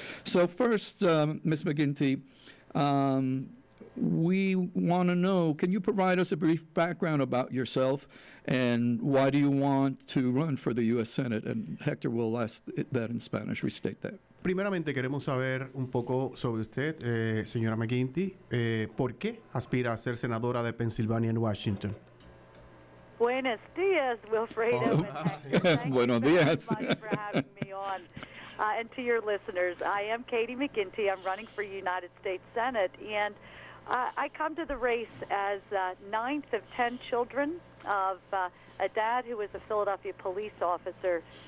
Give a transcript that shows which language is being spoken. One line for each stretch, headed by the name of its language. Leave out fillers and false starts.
English: So first, Ms. Mcginty, we want to know, can you provide us a brief background about yourself and why do you want to run for the U.S. Senate? And Hector will ask that in Spanish, restate that.
Spanish: Primeramente queremos saber un poco sobre usted, señora Mcginty. ¿Por qué aspira a ser senadora de Pensilvania en Washington? Buenos dias, Wilfredo. Buenos dias.
English: Thank you for having me on. And to your listeners, I am Katie Mcginty. I'm running for United States Senate, and I come to the race as 9th of 10 children of a dad who was a Philadelphia police officer.